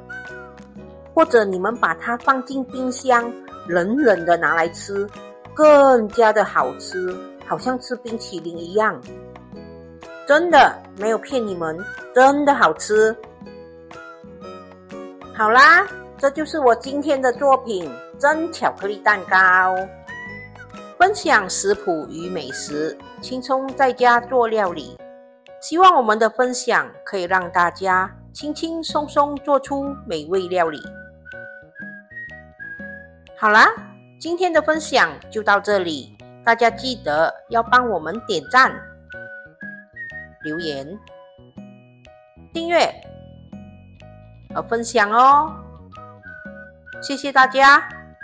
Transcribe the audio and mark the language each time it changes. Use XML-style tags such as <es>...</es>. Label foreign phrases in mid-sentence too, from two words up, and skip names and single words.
<zh>或者你們把它放進冰箱，冷冷的拿來吃，更加的好吃，好像吃冰淇淋一樣。真的，沒有騙你們，真的好吃。好啦，這就是我今天的作品——蒸巧克力蛋糕。分享食譜與美食，輕鬆在家做料理。希望我們的分享可以讓大家輕輕鬆鬆做出美味料理。好啦，今天的分享就到這裡，大家記得要幫我們點讚、留言、訂閱和分享哦，謝謝大家。</zh>